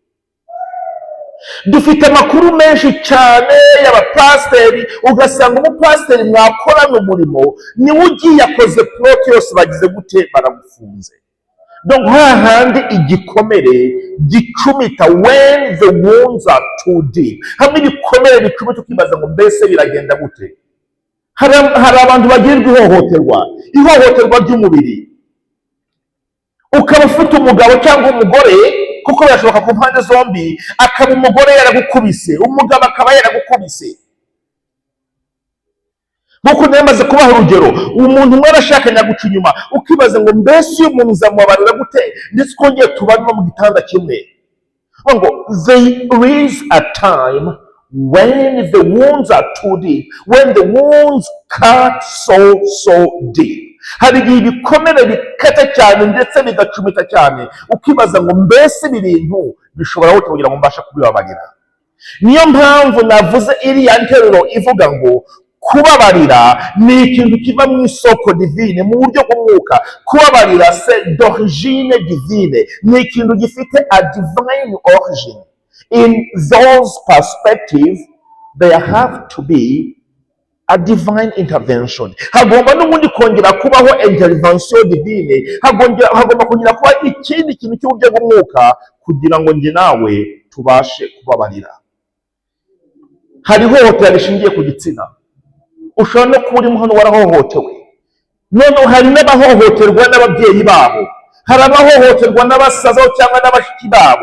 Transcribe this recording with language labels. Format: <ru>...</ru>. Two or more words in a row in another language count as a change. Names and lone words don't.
<rw>Dufite amakuru menshi cyane y'abapasiteri, ugasanga umupasiteri mwakorana umurimo niwe ugiye akoze plot yose bagize gute, baragufunze. Donc hahandi igikomere gicumita,</rw> <en>when the wounds are too deep.</en> <rw>Hamwe ibikomere bicumita ukibaza ngo mbese biragenda gute? Hari abantu bagirirwa ihohoterwa ry'umubiri. Ukaba ufite umugabo cyangwa umugore, kuko birashoboka ku mpande zombi, akaba umugore yaragukubise, umugabo akaba yaragukubise. Nkuko namaze kubaha urugero, umuntu umwe arashakanye aguca inyuma, ukibaza ngo mbese uyu muntu uzamubabarira gute, ndetse ukongeye tubana no mu gitanda kimwe.</rw> <en>Ngo there is a time when the wounds are too deep, when the wounds cut so deep.</en> <rw>Hari igihe ibikomere bikata cyane ndetse bigacumita cyane, ukibaza ngo mbese ibi bintu bishobora gute kugira ngo mbashe kubibabarira. Niyo mpamvu navuze iriya nteruro ivuga ngo kubabarira ni ikintu kiva mu isoko divine, mu buryo bw'umwuka. Kubabarira</rw> <fr>c'est d'origine divine,</fr> <rw>ni ikintu gifite</rw> <en>a divine origin. In those perspectives, there have to be a divine intervention.</en> <rw>Hagomba n'ubundi kongera kubaho</rw> <fr>intervention divine,</fr> <rw>hagomba kongera kuba ikindi kintu cy'uburyo bw'umwuka kugira ngo njye nawe tubashe kubabarira. Hari ihohotera rishingiye ku gitsina. Ushobora no kuba urimo hano warahohotewe. Noneho hari n'abahohoterwa n'ababyeyi babo, hari abahohoterwa n'abasaza cyangwa n'abashiki babo.</rw>